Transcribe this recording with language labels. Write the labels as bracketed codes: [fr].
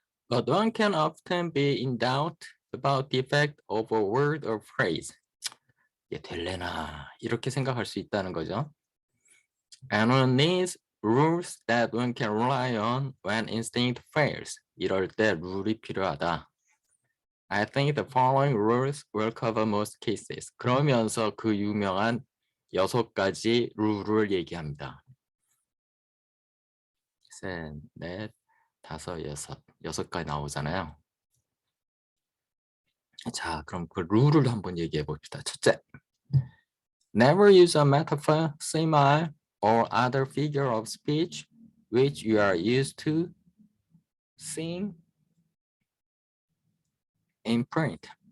[en] But one can often be in doubt about the effect of a word or phrase. [ko] 이게 될래나 이렇게 생각할 수 있다는 거죠. [en] And one needs rules that one can rely on when instinct fails. [ko] 이럴 때 룰이 필요하다. [en] I think the following rules will cover most cases. [ko] 그러면서 그 유명한 6가지 룰을 얘기합니다. 셋, 넷, 다섯, 여섯. 6가지 나오잖아요. 자, 그럼 그 룰을 한번 얘기해 봅시다. 첫째, [en] never use a metaphor, simile, or other figure of speech which you are used to seeing in print.